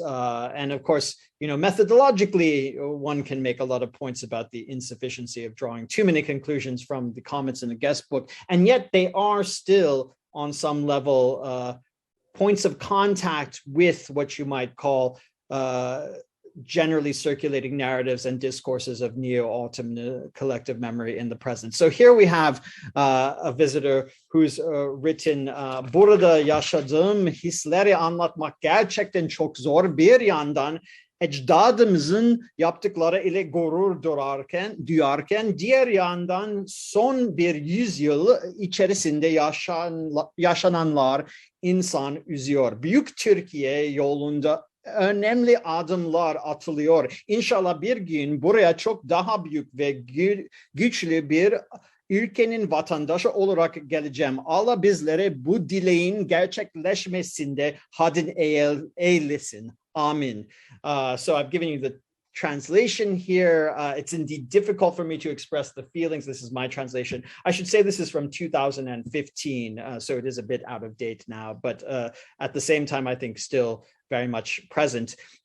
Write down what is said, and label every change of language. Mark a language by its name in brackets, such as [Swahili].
[English] And of course, you know, methodologically, one can make a lot of points about the insufficiency of drawing too many conclusions from the comments in the guest book, and yet they are still on some level points of contact with what you might call generally circulating narratives and discourses of neo-Ottoman collective memory in the present. So here we have a visitor who's written, [Turkish] "Burada yaşadığım hisleri anlatmak gerçekten çok zor, bir yandan ecdadımızın yaptıkları ile gurur duyarken diğer yandan son bir yüzyıl içerisinde yaşananlar insan üzüyor. Büyük Türkiye yolunda önemli adımlar atılıyor. İnşallah bir gün buraya çok daha büyük ve güçlü bir ülkenin vatandaşı olarak geleceğim. Allah bizlere bu dileğin gerçekleşmesinde hadin eylesin. Amin." [English] So I've given you the translation here. It's indeed difficult for me to express the feelings. This is my translation. I should say this is from 2015, so it is a bit out of date now, but at the same time, I think still very much present.